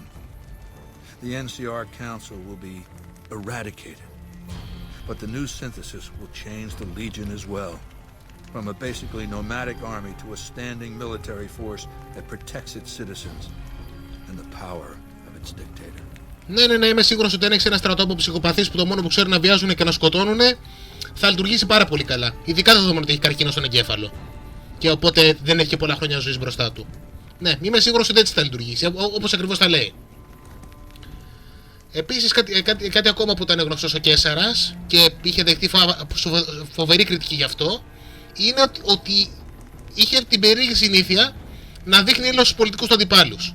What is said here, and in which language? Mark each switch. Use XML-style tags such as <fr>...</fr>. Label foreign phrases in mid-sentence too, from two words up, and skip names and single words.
<en>The NCR Council will be eradicated, but the new synthesis will change the Legion as well, from a basically nomadic army to a standing military force that protects its citizens and the power of its dictator.</en> <el>Ναι, είμαι σίγουρος ότι αν έχεις ένα στρατό από ψυχοπαθείς που το μόνο που ξέρουν να βιάζουν και να σκοτώνουν, θα λειτουργήσει πάρα πολύ καλά. Ειδικά δεδομένου ότι έχει καρκίνο στον εγκέφαλο. Και οπότε δεν έχει και πολλά χρόνια ζωής μπροστά του. Ναι, είμαι σίγουρος ότι έτσι θα λειτουργήσει, όπως ακριβώς τα λέει. Επίσης, κάτι ακόμα που ήταν γνωστός ο Κέσσαρας και είχε δεχτεί φοβερή κριτική γι' αυτό, είναι ότι είχε την περίεργη συνήθεια να δείχνει έλεος στους πολιτικούς του αντιπάλους.</el>